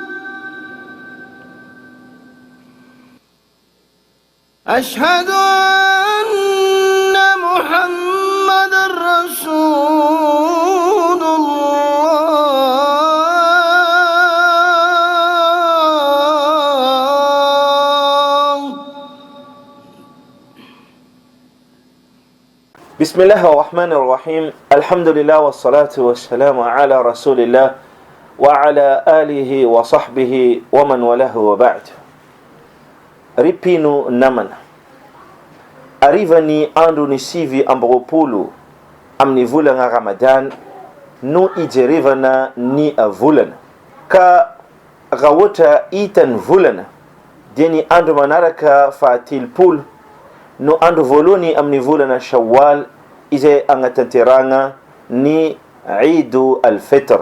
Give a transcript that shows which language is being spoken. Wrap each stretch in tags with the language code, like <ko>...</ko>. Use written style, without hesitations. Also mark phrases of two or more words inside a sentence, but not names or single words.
<ar>أشهد أن محمد رسول الله. بسم الله الرحمن الرحيم. الحمد لله والصلاة والسلام على رسول الله وعلى آله وصحبه ومن وله وبعد.</ar> <mg>Ripinu namana arriva ni andro ni sivy ambiroapolo amin'ny volana Ramadan no ijerevana ny volana. Ka raha ohatra hita ny volana dia ny andro manaraka fahatelopolo no andro voalohany amin'ny volana Shawwal izay agnatanteragna ny Eidu al-Fitr.</mg>